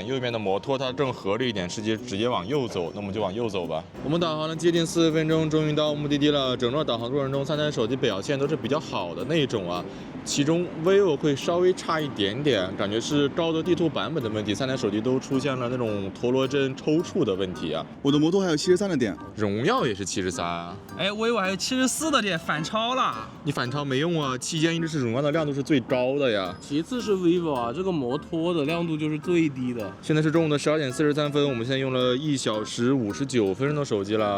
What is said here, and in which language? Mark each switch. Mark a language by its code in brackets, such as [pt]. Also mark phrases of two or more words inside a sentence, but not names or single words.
[zh] 右邊的摩托它更合理一點，直接往右走，那我們就往右走吧。我們導航了接近40分鐘，終於到目的地了。整個導航過程中，3台手機表現都是比較好的那種啊。其中 vivo 會稍微差一點點，感覺是高德地圖版本的問題，3台手機都出現了那種陀螺陣抽搐的問題啊。我的摩托還有73的點，榮耀也是73啊。哎，vivo還有74的點，反超了。你反超沒用啊，期間一直是榮耀的亮度是最高的呀。其次是 vivo 啊，這個摩托的亮度就是最低的。現在是中午的12點43分，我們現在用了1小時59分鐘的手機了。